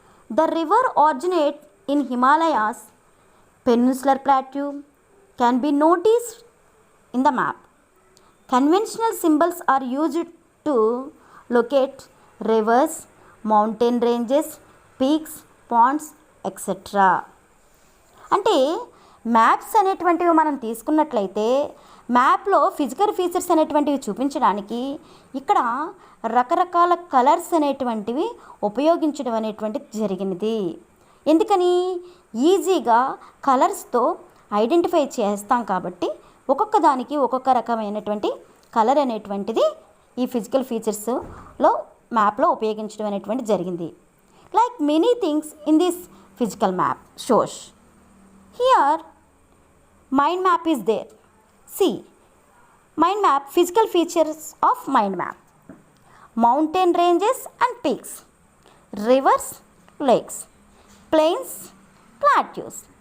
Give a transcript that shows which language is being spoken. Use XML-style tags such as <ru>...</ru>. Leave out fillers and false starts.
<en>The river originates in Himalayas. Peninsular plateau can be noticed in the map. Conventional symbols are used to locate rivers, mountain ranges, peaks, ponds etcetera.</en> <te>అంటే maps అనేటువంటివి మనం తీసుకున్నట్లయితే మ్యాప్లో physical features అనేటువంటివి చూపించడానికి ఇక్కడ రకరకాల colours అనేటువంటివి ఉపయోగించడం అనేటువంటిది జరిగినది. ఎందుకని ఈజీగా కలర్స్తో ఐడెంటిఫై చేస్తాం కాబట్టి ఒక్కొక్క దానికి ఒక్కొక్క రకమైనటువంటి కలర్ అనేటువంటిది ఈ ఫిజికల్ ఫీచర్స్లో మ్యాప్లో ఉపయోగించడం అనేటువంటిది జరిగింది.</te> <en>Like many things in this physical map shows. Here mind map is there. See, mind map, physical features of mind map: mountain ranges and peaks, rivers, lakes, plains, plateaus.</en>